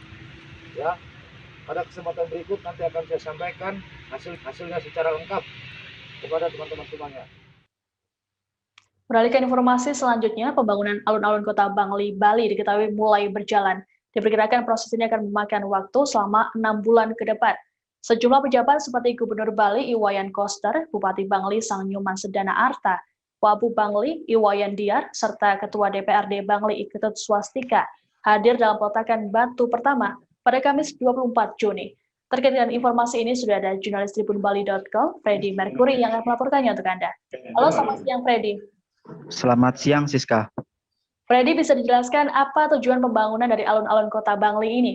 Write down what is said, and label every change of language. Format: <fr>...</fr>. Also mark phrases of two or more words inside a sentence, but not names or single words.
<id>Ya, pada kesempatan berikut nanti akan saya sampaikan hasilnya secara lengkap kepada teman-teman semuanya. Beralih ke informasi selanjutnya, pembangunan alun-alun Kota Bangli, Bali diketahui mulai berjalan. Diperkirakan proses ini akan memakan waktu selama 6 bulan ke depan. Sejumlah pejabat seperti Gubernur Bali Iwayan Koster, Bupati Bangli Sang Nyuman Sedana Arta, Wabub Bangli Iwayan Diar, serta Ketua DPRD Bangli Iketut Swastika hadir dalam peletakan batu pertama pada Kamis 24 Juni. Terkait dengan informasi ini sudah ada jurnalis tribunbali.com, Freddy Mercury yang akan melaporkannya untuk Anda. Halo, selamat siang Freddy. Selamat siang, Siska. Freddy, bisa dijelaskan apa tujuan pembangunan dari alun-alun Kota Bangli ini?</id>